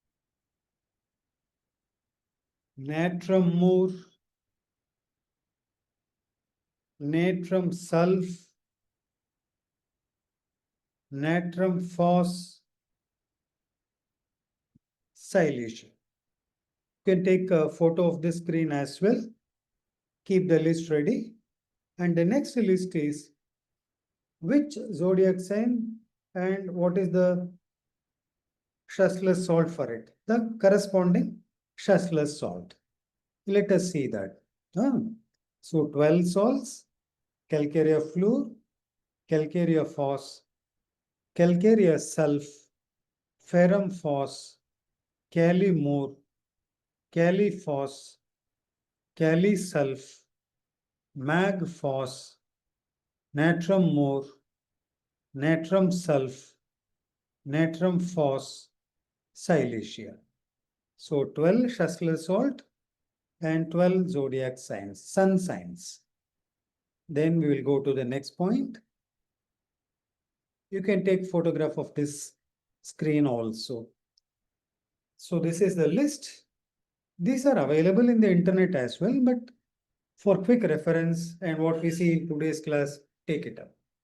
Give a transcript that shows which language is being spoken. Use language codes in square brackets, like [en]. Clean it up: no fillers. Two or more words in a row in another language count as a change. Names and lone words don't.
[en] natrum mur, natrum sulf, natrum phos, silicate. You can take a photo of this screen as well. Keep the list ready. And the next list is which zodiac sign and what is the Schussler's salt for it. The corresponding Schussler's salt. Let us see that. So 12 salts, calcarea fluor, calcarea phos, calcarea sulf, ferrum phos, cali more, cali phos, cali sulf, mag phos, natrum more, natrum sulf, natrum phos, silicea. So 12 Schussler salt and 12 zodiac signs, sun signs. Then we will go to the next point. You can take photograph of this screen also. So this is the list. These are available in the internet as well, but for quick reference and what we see in today's class, take it up.